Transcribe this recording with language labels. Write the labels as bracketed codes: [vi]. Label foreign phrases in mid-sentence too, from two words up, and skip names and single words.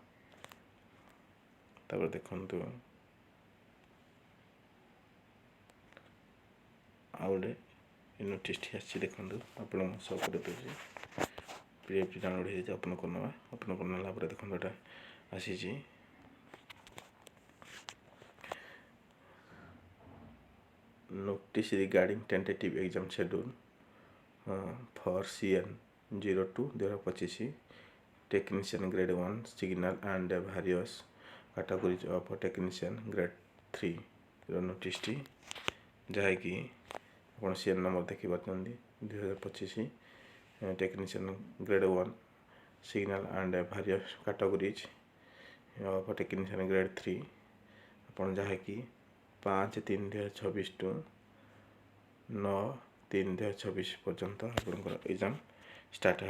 [or] ତାପରେ ଦେଖନ୍ତୁ ଆଉ ଗୋଟେ ନୋଟିସ୍ଟି ଆସିଛି, ଦେଖନ୍ତୁ ଆପଣ ସବ୍ କରିଦେଉଛି। PDF ଡାଉନଲୋଡ଼ ହେଇଯାଇଛି, ଓପନ୍ କରିନେବା। ଓପନ୍ କରିନେଲା ପରେ ଦେଖନ୍ତୁ ଏଇଟା ଆସିଛି। [en] Notice regarding tentative exam schedule for CN 02/2025 technician grade 1 signal and various categories of technician grade 3 [or] ନୋଟିସ୍ଟି, ଯାହାକି ଆପଣ [en] CN number ଦେଖିପାରୁଛନ୍ତି 2025 technician grade 1 signal and various categories of technician grade 3, [or] ଆପଣ ଯାହାକି 5/3/2026 [en] ଟୁ [or] 9/3/2026 ପର୍ଯ୍ୟନ୍ତ ଆପଣଙ୍କର [en] exam start ହେବ।